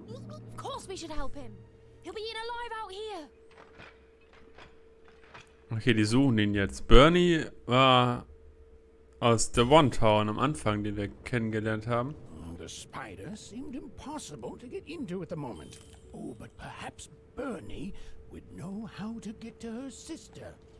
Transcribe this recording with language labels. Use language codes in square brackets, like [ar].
[en] Of course we should help him. He'll be eaten alive out here. [de] Okay, die suchen ihn jetzt. Bernie war aus The One Town am Anfang, den wir kennengelernt haben. [en] The spider seemed impossible to get into at the moment. Oh, but perhaps Bernie would know how to get to her sister.